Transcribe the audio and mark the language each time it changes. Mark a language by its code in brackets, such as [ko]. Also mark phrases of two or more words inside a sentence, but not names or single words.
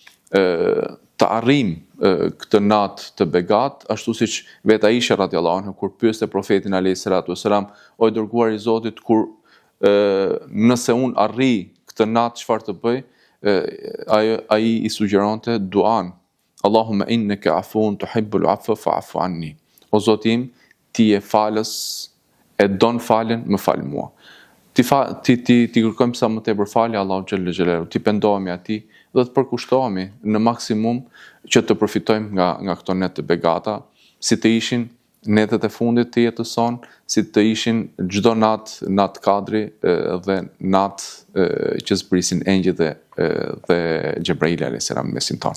[sq] të arrim këtë natë të begat, ashtu siç vetë Aisha [ar] رضي الله عنها [sq] kur pyeste profetin [ar] عليه الصلاة والسلام, [sq] o i dërguar i Zotit, kur nëse unë arri këtë natë çfarë të bëj, ai i sugjeronte duan, [ar] اللهم إنك عفو تحب العفو فاعف عني. [sq] O Zoti im, ti je falës, e don falën, më fal mua. Ti kërkojmë sa më tepër falje Allahu [ar] جل جلاله, [sq] ti pendohemi atij dhe të përkushtohemi në maksimum që të përfitojmë nga këto net të begata, si të ishin netet e fundit të jetës sonë, si të ishin çdo natë kadri dhe natë që zbrisin engjëjt dhe Xhebraili [ar] عليه السلام [sq] mesin tonë.